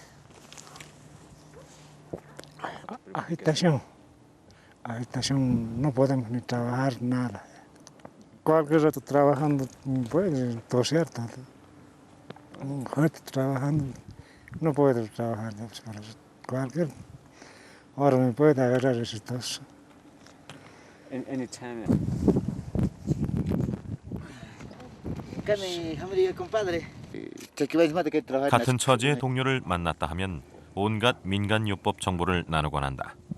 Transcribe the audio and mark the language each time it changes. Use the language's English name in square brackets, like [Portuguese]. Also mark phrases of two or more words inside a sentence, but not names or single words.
[Spanish] Agitación no podemos ni trabajar nada. Cualquier rato trabajando puede toser tanto. Un rato trabajando no puedo trabajar. Cualquier hora me puede agarrar ese tos. Anytime. [Korean] 같은 처지의 동료를 만났다 하면 온갖 민간요법 정보를 나누곤 한다.